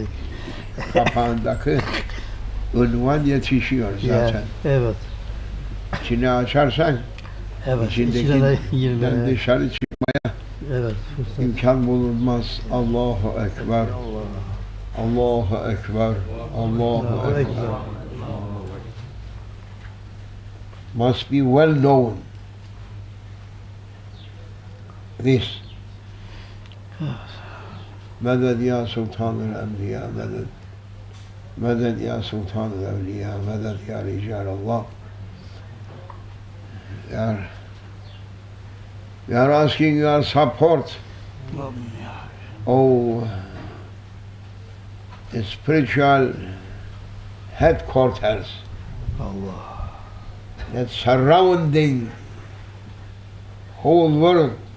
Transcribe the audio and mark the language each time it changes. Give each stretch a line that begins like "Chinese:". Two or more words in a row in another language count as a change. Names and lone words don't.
Turkish: Kapağındaki ünvan yetişiyor zaten. Evet. İçini açarsan Evet. İçine de içindekinden girmeye. dışarı çıkmaya Evet. Fırsat. imkan bulunmaz.
Arabic: الله أكبر. الله أكبر. الله أكبر.
English: Must be well known. This.
Arabic: مدد يا سلطان الأنبياء، مدد. مدد يا سلطان الأولياء، مدد يا رجال الله.
English: We are asking your support. Oh, spiritual headquarters Allah. that surrounding whole world.